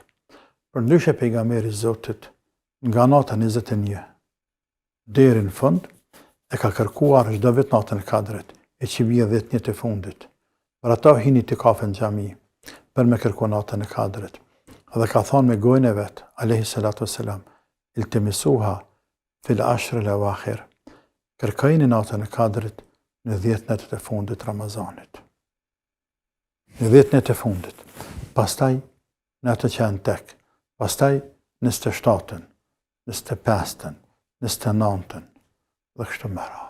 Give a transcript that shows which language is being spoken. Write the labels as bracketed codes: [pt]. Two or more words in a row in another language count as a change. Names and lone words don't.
[sq] Për ndryshe pejgamberi Zotit, nga nata 21, deri në fund, e ka kërkuar çdo vit natën e Kadrit, e që vje 10 një të fundit. Për ata hini të kafe në gjami, për me kërku natën e Kadrit. Dhe ka thonë me gojnë e vetë, [ar] عليه الصلاة والسلام، التمسوها في العشر الأواخر. [sq] Kërkojini natën e Kadrit në 10 netët e fundit Ramazanit. Në 10 netët e fundit. Pastaj në atë që janë tek. Pastaj 27-ën, 25-ën, 29-ën, dhe kështu me radhë.